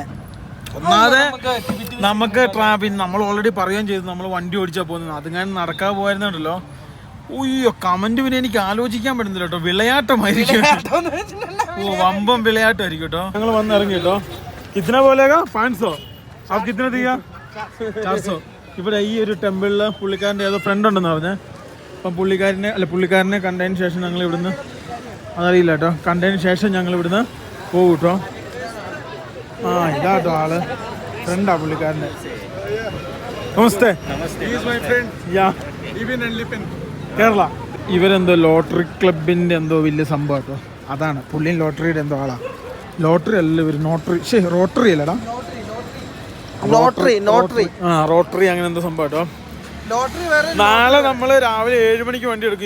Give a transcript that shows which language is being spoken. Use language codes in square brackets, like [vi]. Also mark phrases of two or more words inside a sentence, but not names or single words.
[ml] ഒന്നാതെ നമുക്ക് നമ്മൾ ഓൾറെഡി പറയുകയും ചെയ്തു നമ്മൾ വണ്ടി ഓടിച്ചാൽ പോകുന്നത്. അതിങ്ങനെ നടക്കാതെ പോയിരുന്നുണ്ടല്ലോ. ഉയ്യോ, കമന്റ് പിന്നെ എനിക്ക് ആലോചിക്കാൻ പറ്റുന്നില്ല കേട്ടോ. വിളയാട്ടമായിരിക്കും. ഓ വമ്പം വിളയാട്ടമായിരിക്കും കേട്ടോ. ഞങ്ങൾ വന്നിറങ്ങി കേട്ടോ. [hi] കിतना बोलेगा 500 आप कितना दिया 400. [ml] ഇവിടെ ഈ ഒരു ടെമ്പിളിൽ പുള്ളിക്കാരൻ്റെ ഏതോ ഫ്രണ്ട് ഉണ്ടെന്ന് പറഞ്ഞേ. അപ്പം പുള്ളിക്കാരനെ കണ്ടതിന് ശേഷം ഞങ്ങൾ ഇവിടുന്ന്, അതറിയില്ല കേട്ടോ, കണ്ടതിന് ശേഷം ഞങ്ങൾ ഇവിടുന്ന് പോകും കേട്ടോ. ഇതാട്ടോ ആള്, ഫ്രണ്ടാ പുള്ളിക്കാരൻ്റെ. നമസ്തേ. [en] He is my friend. യാ, Even and Lipin. [ml] കേരള. ഇവരെന്തോ ലോട്ടറി ക്ലബിൻ്റെ എന്തോ വലിയ സംഭവം കേട്ടോ. അതാണ് പുള്ളിയും ലോട്ടറിയുടെ എന്തോ ആളാ. ലോട്ടറി അല്ല ഇവർ, റോട്ടറി അല്ലടാ, റോട്ടറി അങ്ങനെ എന്തോ സംഭവം കേട്ടോ. നാളെ നമ്മൾ രാവിലെ 7 മണിക്ക് വണ്ടി എടുക്കും.